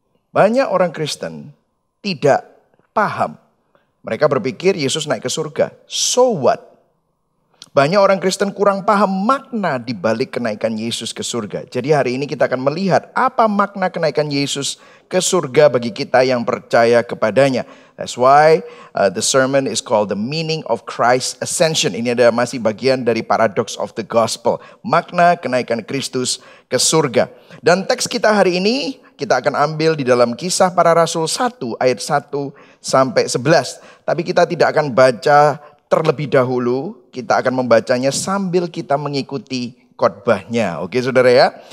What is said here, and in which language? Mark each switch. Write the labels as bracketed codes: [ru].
[id] Banyak orang Kristen tidak paham. Mereka berpikir Yesus naik ke surga. [en] So what? [id] Banyak orang Kristen kurang paham makna di balik kenaikan Yesus ke surga. Jadi hari ini kita akan melihat apa makna kenaikan Yesus ke surga bagi kita yang percaya kepadanya. [en] That's why the sermon is called the meaning of Christ's ascension. [id] Ini ada masih bagian dari [en] paradox of the gospel. [id] Makna kenaikan Kristus ke surga. Dan teks kita hari ini kita akan ambil di dalam Kisah Para Rasul 1 ayat 1 sampai 11. Tapi kita tidak akan baca terlebih dahulu, kita akan membacanya sambil kita mengikuti khotbahnya. Oke saudara ya.